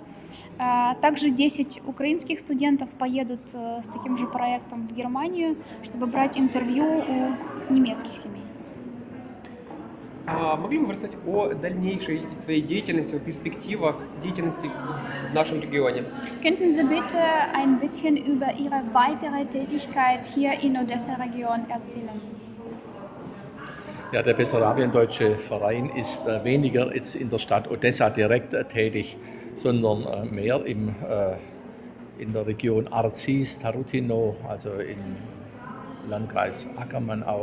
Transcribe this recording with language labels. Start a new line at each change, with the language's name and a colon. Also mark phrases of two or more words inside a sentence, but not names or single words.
Russian: Также 10 украинских студентов поедут с таким же проектом в Германию, чтобы брать интервью у немецких семей. Могли бы вы рассказать о дальнейшей своей деятельности, о перспективах деятельности в нашем регионе?
German: Könnten Sie bitte ein bisschen über Ihre weitere Tätigkeit hier in Odessa-Region erzählen? Ja, der Bessarabiendeutsche Verein ist weniger jetzt in der Stadt Odessa direkt tätig, sondern mehr in der Region Arzis, Tarutino, also im Landkreis Ackermann auch.